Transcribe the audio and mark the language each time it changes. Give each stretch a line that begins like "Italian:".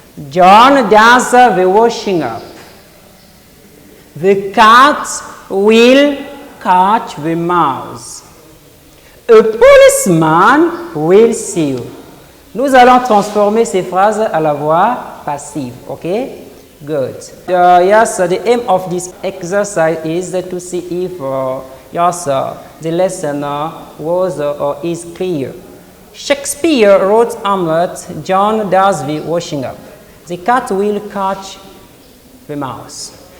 English: John does the washing up. The cat will catch the mouse. A policeman will see you.
French: Nous allons transformer ces phrases à la voix passive.
English: Okay? Good. Yes, the aim of this exercise is to see if the lesson was or is clear. Shakespeare wrote Hamlet. John does the washing up. The cat will catch the mouse.